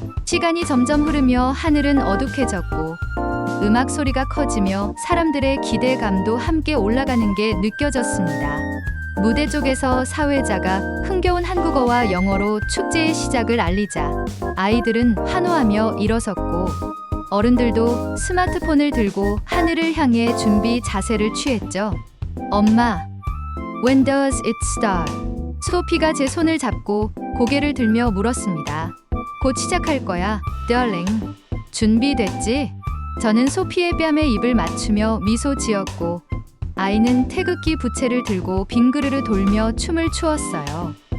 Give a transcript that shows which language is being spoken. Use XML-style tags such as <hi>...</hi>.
<ko>시간이 점점 흐르며 하늘은 어둑해졌고 음악 소리가 커지며 사람들의 기대감도 함께 올라가는 게 느껴졌습니다. 무대 쪽에서 사회자가 흥겨운 한국어와 영어로 축제의 시작을 알리자 아이들은 환호하며 일어섰고 어른들도 스마트폰을 들고 하늘을 향해 준비 자세를 취했죠. 엄마,</ko> <en>when does it start?</en> <ko>소피가 제 손을 잡고 고개를 들며 물었습니다. 곧 시작할 거야,</ko> <en>darling.</en> <ko>준비됐지? 저는 소피의 뺨에 입을 맞추며 미소 지었고 아이는 태극기 부채를 들고 빙그르르 돌며 춤을 추었어요.</ko>